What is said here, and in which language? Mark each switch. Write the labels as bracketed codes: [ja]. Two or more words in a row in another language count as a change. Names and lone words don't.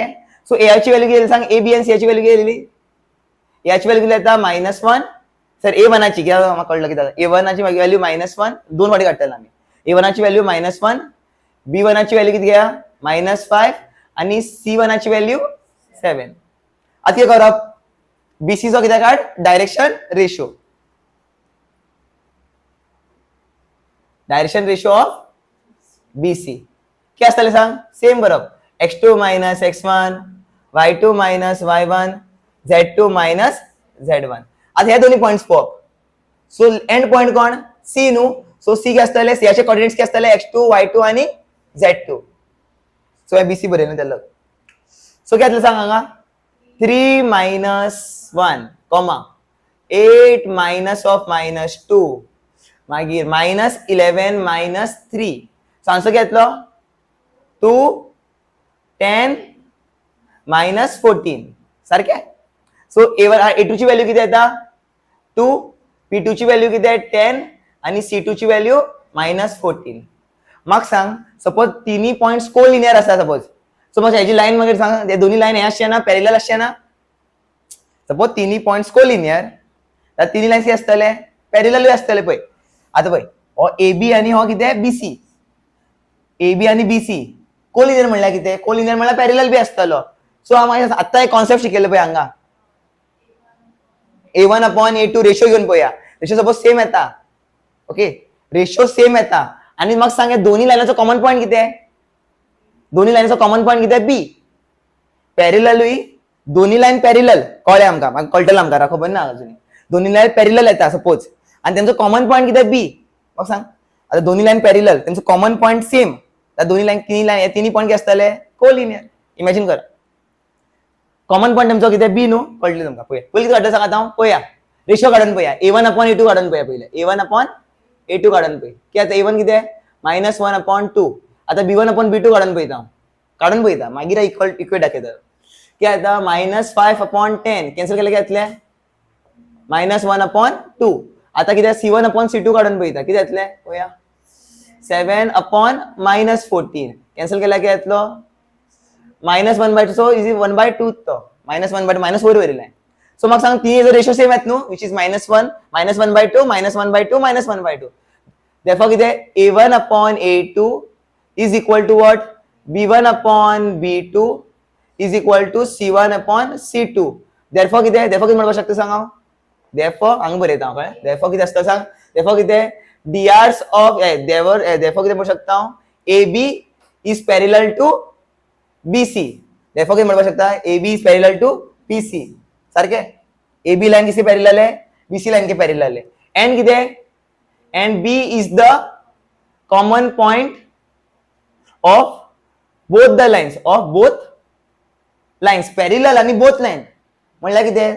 [kok] सो ए ची व्हॅल्यू किती सांग ए बी आणि सी ची व्हॅल्यू किती याची व्हॅल्यू किती येता -1 सर A1 ची किती मला कळलं किती A1 ची व्हॅल्यू -1 दोन वाटी काढताना आम्ही A1 ची व्हॅल्यू -1 B1 ची व्हॅल्यू किती घ्या -5 आणि C1 ची व्हॅल्यू 7. आता काय करप BC चो किती काढ [en] direction ratio of BC [kok] किती असतले सांग सेम करप x2 - x1 y2 - y1 z2 - z1. आता हे दोन्ही पॉइंट्स पॉप. सो [en] end point [kok] कोण सी न्हू. सो सी के असतले सी चे कोऑर्डिनेट्स के असतले x2 y2 आणि z2. सो हे BC बरें न्हू तेल्लो. सो किती सांग हांगा 3 - 1 8 -2 मागीर -11 -3 सो आन्सर घेतलो 2 10 -14 सारखे. सो A2 ची व्हॅल्यू किती येता 2 P2 ची व्हॅल्यू किती आहे 10 आणि C2 ची व्हॅल्यू -14. मग सांग सपोज तिन्ही पॉइंट्स कोलिनियर आसा सपोज ह्याची लाईन मागीर सांग दोन्ही लाईन हे आसचे ना पॅरलल आसचे ना. सपोज तिन्ही पॉइंट्स कोलिनियर तर तिन्ही लाईन्स किती आसतले पॅरलल आसतले पळय. आता पळय हो AB आणि हो किती आहे BC. AB आणि BC कोलिनियर म्हणल्यार किती कोलिनियर म्हणल्यार पॅरलल बी आसतलो. सो आम्हाला आता एक कॉन्सेप्ट शिकले पळय हांगा A1/A2 रेशियो घेऊन पळया रेशियो सपोज सेम येता ओके रेशो सेम येता आणि मग सांगा दोन्ही लाईनाचो [en] common point [kok] किती आहे? दोन्ही लाईनचो [en] common point [kok] किती आहे? बी. पॅरेललूय दोन्ही लाईन पॅरेलल कळ्ळें आमकां कळटलें आमकां खबर ना अजून. दोन्ही लाईन पॅरेलल येता सपोज आणि त्यांचो [en] common point [kok] किती आहे? बी. मग सांग आता दोन्ही लाईन पॅरेलल त्यांचो [en] common point [kok] सेम त्या दोन्ही लाईन तिन्ही पॉईंट किती आसतले? कोलिनियर. इमॅजिन कर [en] common point [kok] तुमचो किती? बी न्हू. कळटलें तुमकां. पळय पयलीं काढटा सांग आता पळया रेशो काढून पळया A1/A2 काढून पळया पहिले A1/A2 काढून पळय की आता A1 किती आहे? -1/2. आता B1/B2 काढून पळयता मागीर इक्वेट दाखयता की आता -5/10 कॅन्सल केले काय जातले? -1/2. आता किती C1/C2 काढून पळयता किती जातले? पळया 7/-14 कॅन्सल केला काय जातलो? -1/2 सो इज 1/2 तो -1/2 -4 वयले. सो मग सांग ती जर रेशो सेम आहेत न्हू [en] which is [kok] -1 -1/2 -1/2 -1/2. [en] therefore किती A1/A2 is equal to what? B1/B2 is equal to C1/C2. [kok] therefore किती म्हणू शकता सांगा? therefore हांगा बरयता कळ्ळें? therefore किती आसता सांग? therefore किती [en] drs of therefore [kok] किती म्हणू शकता? [en] AB is parallel to BC. therefore किती म्हणू शकता? AB is parallel to BC. [hi] सारखे AB लाइन किसके पैरेलल है? BC लाइन के पैरेलल है. एंड [kok] किती आहे? [en] एंड B is the common point of both the lines पैरेलल [kok] आणि [en] both line [kok] म्हणल्यार किती आहे?